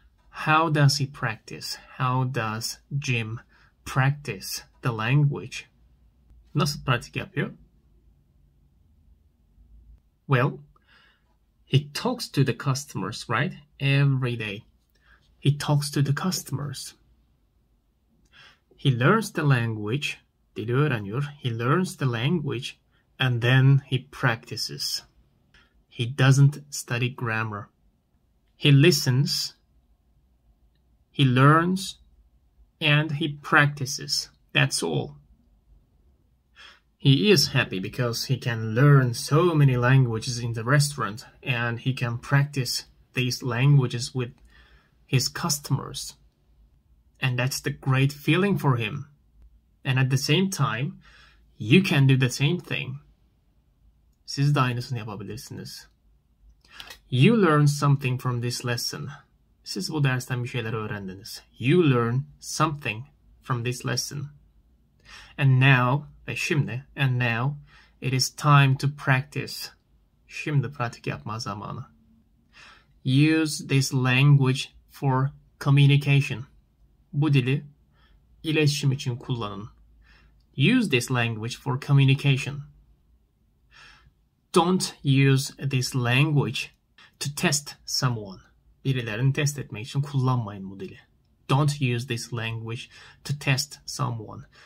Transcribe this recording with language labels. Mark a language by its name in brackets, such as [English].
[English] How does he practice? How does Jim practice the language? [Turkish] Nasıl pratik yapıyor? [English] Well, he talks to the customers, right? Every day. He talks to the customers. He learns the language, [Turkish] dili öğreniyor. [English] He learns the language and then he practices. He doesn't study grammar. He listens, he learns, and he practices. That's all. He is happy because he can learn so many languages in the restaurant and he can practice these languages with his customers. And that's the great feeling for him. And at the same time, you can do the same thing. [Turkish] Siz de aynısını yapabilirsiniz. [English] You learn something from this lesson. [Turkish] Siz bu dersten bir şeyler öğrendiniz. [English] You learn something from this lesson. And now, [Turkish] ve şimdi, [English] and now, it is time to practice. [Turkish] Şimdi pratik yapma zamanı. [English] Use this language for communication. [Turkish] Bu dili iletişim için kullanın. [English] Use this language for communication. Don't use this language to test someone. [Turkish] Birilerini test etmek için kullanmayın bu dili. [English] Don't use this language to test someone.